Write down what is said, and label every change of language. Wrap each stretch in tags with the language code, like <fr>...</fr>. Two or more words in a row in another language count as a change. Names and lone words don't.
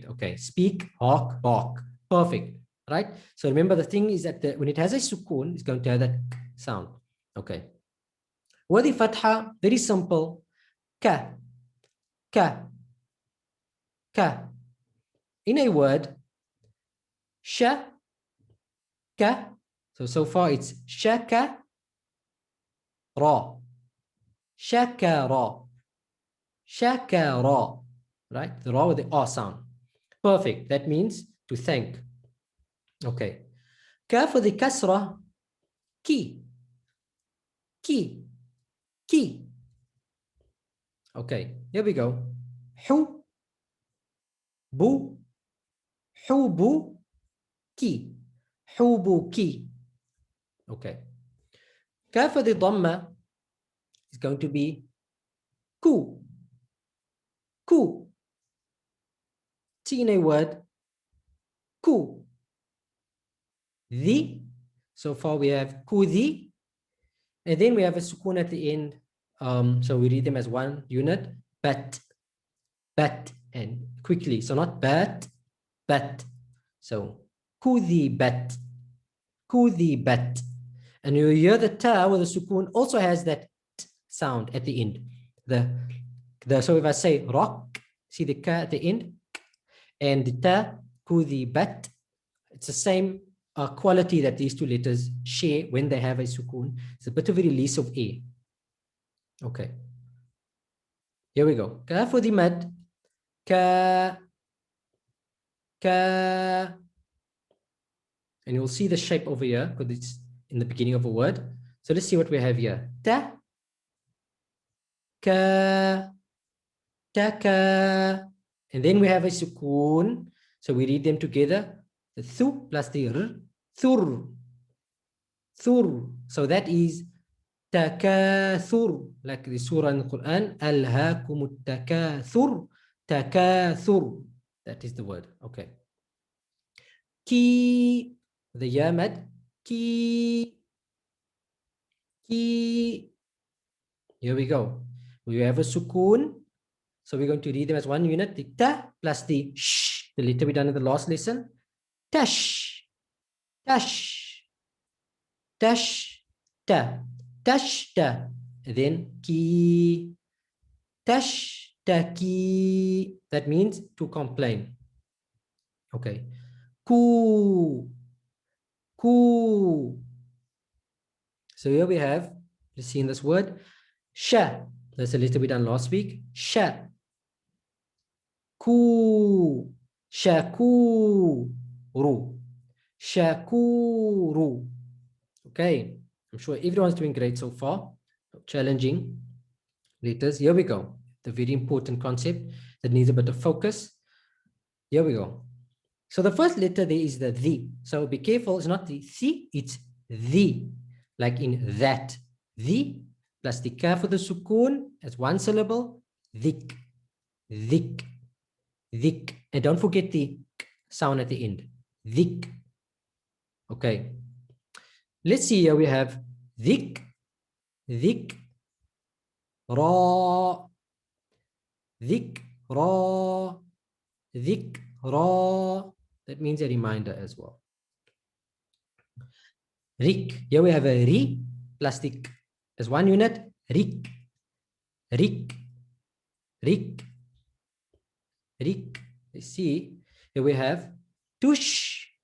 <en>Okay, speak, hawk, bark, perfect, right? So remember the thing is that when it has a sukoon, it's going to have that sound. Okay. Wadi fatha, very simple. Ka, ka, ka. In a word, sha, ka. So far it's shaka, ra,</en> <ar>شكر، شكر,</ar> <en>right? The ra with the R sound. Perfect. That means to thank. Okay. Ka for the kasra, ki, ki, ki. Okay, here we go. Hu, bu, hubu, ki, hubu, ki. Okay. Ka for the dhamma is going to be ku, ku. T in a word, ku, the. So far we have kudi, and then we have a sukun at the end. So we read them as one unit, bat, and quickly. So not bat, bat. So kudi bat, and you hear the ta with the sukun also has that t sound at the end. So if I say rock, see the ka at the end, and the ta, kudi bat, it's the same quality that these two letters share when they have a sukun. It's a bit of a release of air. Okay. Here we go. Ka for the mad. Ka. And you'll see the shape over here because it's in the beginning of a word. So let's see what we have here. Ta. Ka. Taka. And then we have a sukun. So we read them together. The thu plus the r. Thur. Thur. So that is takathur. Like the surah in the Quran.</en> <ar>ألهاكم التكاثر. التكاثر.</ar> <en>That is the word. Okay. Ki. The yamad. Ki. Ki. Here we go. We have a sukun. So we're going to read them as one unit. The ta plus the sh. The letter we done in the last lesson. Tash. Tash. Tash. Ta. Tash. Ta. And then ki. Tash. Ta ki. That means to complain. Okay. Ku. Ku. So here we have, let's see in this word, sha. That's the letter we done last week. Sha. Ku.</en> <ar>شكور. شكور.</ar> <en>Okay. I'm sure everyone's doing great so far. Challenging letters. Here we go. The very important concept that needs a bit of focus. Here we go. So the first letter there is the the. So be careful. It's not the si, it's the. Like in that. The plus the ka for the sukun as one syllable. Dik. Dik. Dik. And don't forget the sound at the end. Dik. Okay. Let's see here we have dik. Dik. Ra. Dik. Ra. Dik. Ra. That means a reminder as well. Rik. Here we have a ri plus the k as one unit. Rik. Rik. Rik. Rik. You see, here we have tush.</en>